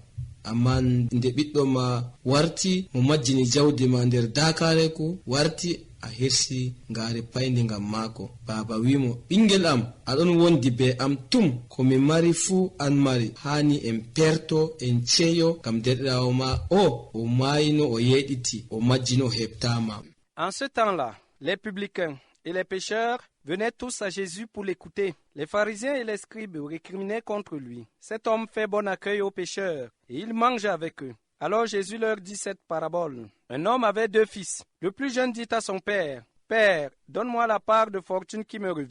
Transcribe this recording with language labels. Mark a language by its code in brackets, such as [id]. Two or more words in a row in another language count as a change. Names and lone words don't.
[ff] Amma nde ɓiɗɗo ma warti mo majjini jawdi ma nder dakareku, warti a hirsi ngaari payndi ngam maako. Baba wimo, ɓingel am, aɗon wondi be am tum, ko mi mari fuu an mari, hani en perto en ceeyo ngam derɗirawo ma o maayino o yeɗiti o majjino o heɓtama. [fr] En ce temps-là, les publicains et les pécheurs venaient tous à Jésus pour l'écouter. Les pharisiens et les scribes récriminaient contre lui. Cet homme fait bon accueil aux pécheurs et il mange avec eux. Alors Jésus leur dit cette parabole. Un homme avait 2 fils. Le plus jeune dit à son père, « Père, donne-moi la part de fortune qui me revient.